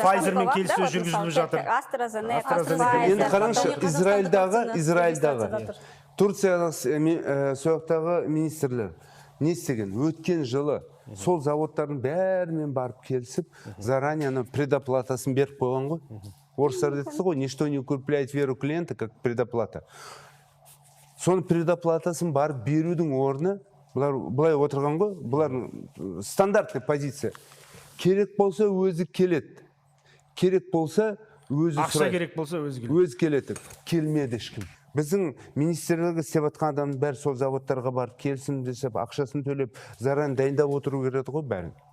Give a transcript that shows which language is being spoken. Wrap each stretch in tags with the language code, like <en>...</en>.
<kk>Pfizerмен келіссөз жүргізіліп жатыр. AstraZeneca. Енді қараңызшы, Израильдағы Турциядағы сояқтағы министрлер не істеген? Өткен жылы сол заводтардың бәрімен барып келісіп, заранее предоплатасын беріп қойған ғой. Орыстар деді ғой,</kk> <ru>ничто не укрепляет веру клиента, как предоплата.</ru> <kk>Соны предоплатасын барып берудің орны бұлай отырған ғой, бұлар стандартный позиция. Керек болса өзі келеді. Керек болса өзі сұрайды. Ақша керек болса өзі келеді. Өзі келеді. Келмеді ешкім. Біздің министрлігі істеп жатқан адамның бәрі сол заводтарға барып келсін десіп, ақшасын төлеп, заран дайындап отыру керек ғой бәрін.</kk>